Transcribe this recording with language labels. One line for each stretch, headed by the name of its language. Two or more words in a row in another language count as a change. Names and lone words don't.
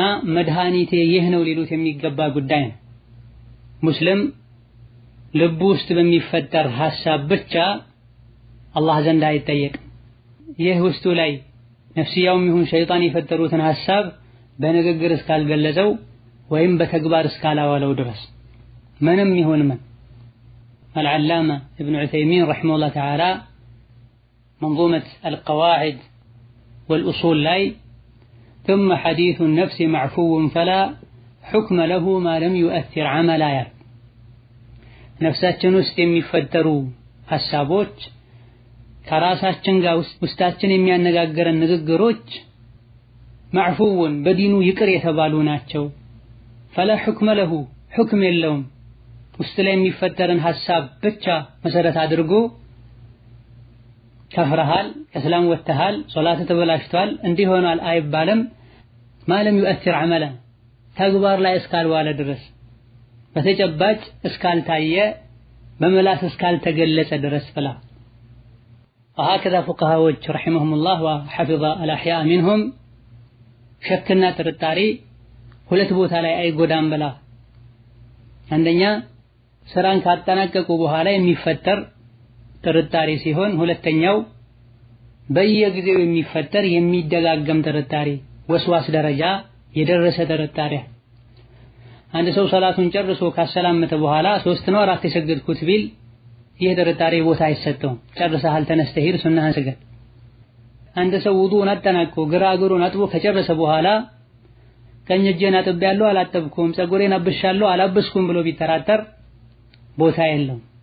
Amharic: መድኃኒቴ ይህ ነው ሊሉት የሚገባ ጉዳይ ነው። ሙስሊም ልቡ ውስጥ በሚፈጠር ሐሳብ ብቻ አላህ ዘንድ አይጠየቅም። ይህ ውስጡ ላይ ነፍስያውም ይሁን ሸይጣን የፈጠሩትን ሐሳብ በንግግር እስካልገለጸው ወይም በተግባር እስካላዋለው ድረስ ምንም ይሁን ምን
Arabic: العلامة ابن عثيمين رحمه الله تعالى منظومة القواعد والأصول لاي ثم حديث النفس معفو فلا حكم له ما لم يؤثر عملا
Amharic: ነፍሳችን ውስጥ የሚፈጠሩ ሐሳቦች ከራሳችን ጋር ውስጣችን የሚያነጋገረን ንግግሮች معفوون በዲኑ ይቅር የተባሉ ናቸው
Arabic: فلا حكم له
Amharic: حكم የለውም ውስጥ ላይ የሚፈጠርን ሐሳብ ብቻ መሰረት አድርጎ ከፍረሃል ከእስላም ወጥተሃል ሶላት ተበላሽቷል እንዲሆናል አይባልም ማለም
Arabic: يؤثر عملا
Amharic: ተግባር ላይ እስካልዋለ ድረስ በተጨባጭ እስካልታየ በመላስ እስካልተገለጸ ድረስ
Arabic: فلا وهكذا فقهاء رحمهم الله وحفظ الأحياء منهم شكنا
Amharic: ጥርጣሬ ሁለት ቦታ ላይ አይጎዳም ብላ አንደኛ ስራን ካጠናቀቁ በኋላ የሚፈጠር ጥርጣሬ ሲሆን ሁለተኛው በየጊዜው የሚፈጠር የሚደጋገም ጥርጣሬ ወስዋስ ደረጃ የደረሰ ጥርጣሬ አንድ ሰው ሰላቱን ጨርሶ ካሰላመተ በኋላ 3 ነው 4 የሰገድኩት ቢል ይህ ጥርጣሬ ቦታ አይሰጠውም ጨርሰሃል ተነስተህ ሂድ ሱናህን ስገድ አንድ ሰው ውዱእን አጠናቅቆ ግራ እግሩን አጥቦ ከጨረሰ በኋላ ቀኝ እጄን አጥቤያለሁ አላጠብኩም ፀጉሬን አብሻለሁ አላበስኩም ብሎ ቢተራተር ቦታ የለውም